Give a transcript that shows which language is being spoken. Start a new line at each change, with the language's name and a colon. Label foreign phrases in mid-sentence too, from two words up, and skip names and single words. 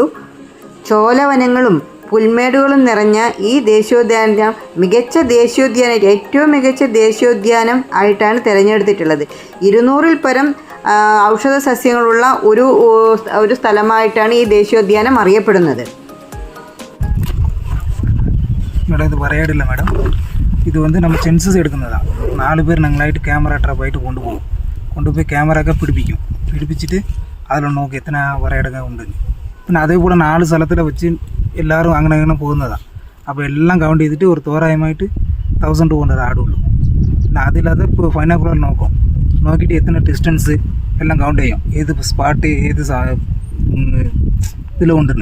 Malayalam: ചോലവനങ്ങളും പുൽമേടുകളും നിറഞ്ഞ ഈ ദേശീയോദ്യാനം ഏറ്റവും മികച്ച ദേശീയോദ്യാനം ആയിട്ടാണ് തിരഞ്ഞെടുത്തിട്ടുള്ളത്. 200-ൽ പരം ഔഷധ സസ്യങ്ങളുള്ള ഒരു സ്ഥലമായിട്ടാണ് ഈ ദേശീയോദ്യാനം അറിയപ്പെടുന്നത്.
Tamil: மேடம் இது வரையாடில்லை மேடம், இது வந்து நம்ம சென்சஸ் எடுക്കുന്നதான். 4 பேர் நாங்களாயிட்டு
English: camera trap
Tamil: ஆகிட்டு கொண்டு போய் கேமராக்க பிடிப்பிச்சுட்டு அதில்
Malayalam: നോക്കി എത്ര വരയാടൊക്കെ ഉണ്ടെന്ന്. പിന്നെ അതേപോലെ 4 സ്ഥലത്തിൽ വെച്ച് എല്ലാവരും അങ്ങനെ പോകുന്നതാണ്. അപ്പോൾ എല്ലാം കൗണ്ട് ചെയ്തിട്ട് ഒരു തോരായമായിട്ട് 1200 ആടുള്ളൂ. പിന്നെ അതിലത് ഇപ്പോൾ ഫൈനാക്കുലർ നോക്കിയിട്ട് എത്ര ഡിസ്റ്റൻസ് എല്ലാം കൗണ്ട് ചെയ്യും, ഏത് സ്പാട്ട് ഏത് ഇതിലുണ്ടെന്ന്.